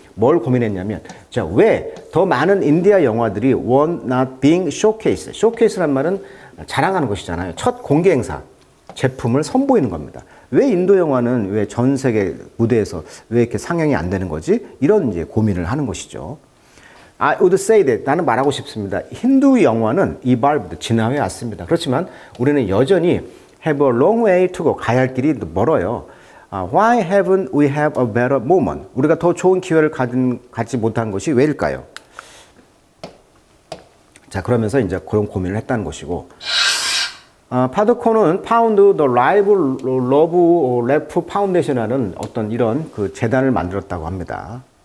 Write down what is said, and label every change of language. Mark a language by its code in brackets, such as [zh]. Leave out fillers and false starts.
[ko] 뭘 고민했냐면 자, 왜 더 많은 인디아 영화들이 [en] were not being showcased. [ko] showcase란 말은 자랑하는 것이잖아요. 첫 공개 행사. 제품을 선보이는 겁니다. 왜 인도 영화는 왜 전 세계 무대에서 왜 이렇게 상영이 안 되는 거지? 이런 이제 고민을 하는 것이죠. [en] I would say that [ko] 나는 말하고 싶습니다. 힌두 영화는 evolved 진화해 왔습니다. 그렇지만 우리는 여전히 [en] have a long way to go [ko] 가야 할 길이 멀어요. [en] Why haven't we have a better moment? [ko] 우리가 더 좋은 기회를 갖지 못한 것이 왜일까요? 자, 그러면서 이제 그런 고민을 했다는 것이고, 파드코는 파운드 더 라이브 러브 래프 파운데이션이라는 어떤 이런 그 재단을 만들었다고 합니다.